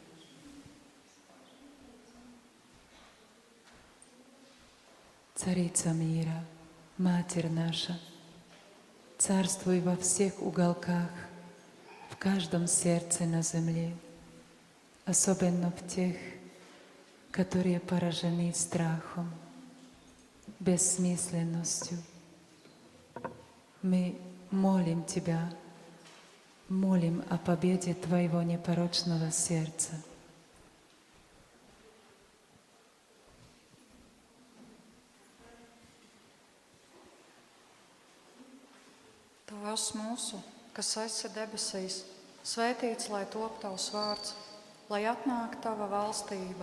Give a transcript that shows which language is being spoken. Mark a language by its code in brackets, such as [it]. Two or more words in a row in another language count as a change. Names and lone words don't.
[ru] Царица мира, Матерь наша, царствуй во всех уголках, в каждом сердце на земле, особенно в тех, которые поражены страхом, бессмысленностью. Мы молим Тебя, молим о победе Твоего непорочного сердца. [lv] Tēvs mūsu, kas esi debesīs, svētīts lai top tavs vārds, lai atnāk tava valstība.